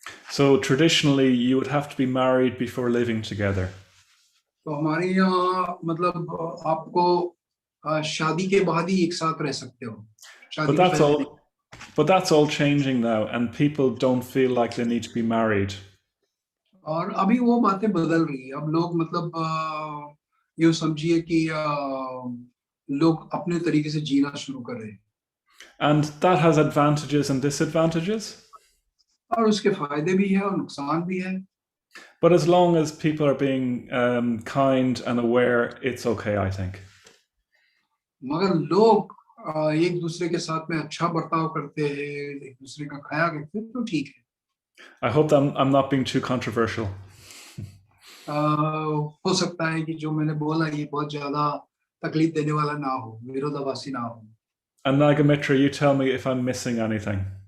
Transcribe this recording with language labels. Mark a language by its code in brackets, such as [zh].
[en] So traditionally you would have to be married before living together. [hi] तो हमारे यहाँ मतलब आपको शादी के बाद ही एक साथ रह सकते हो. [en] But that's all changing now, and people don't feel like they need to be married. [hi] और अभी वो बातें बदल रही है. अब लोग मतलब ये समझिए कि लोग अपने तरीके से जीना शुरू कर रहे हैं. [en] And that has advantages and disadvantages. [hi] और उसके फायदे भी है और नुकसान भी है. [en] But as long as people are being kind and aware, it's okay, I think. [hi] मगर लोग एक दूसरे के साथ में अच्छा बर्ताव करते हैं, एक दूसरे का ख्याल रखते हैं तो ठीक है. [en] I hope that I'm not being too controversial. [hi] हो सकता है कि जो मैंने बोला ये बहुत ज्यादा तकलीफ देने वाला ना हो, विरोधाभासी ना हो. [en] And Nagamitra, you tell me if I'm missing anything.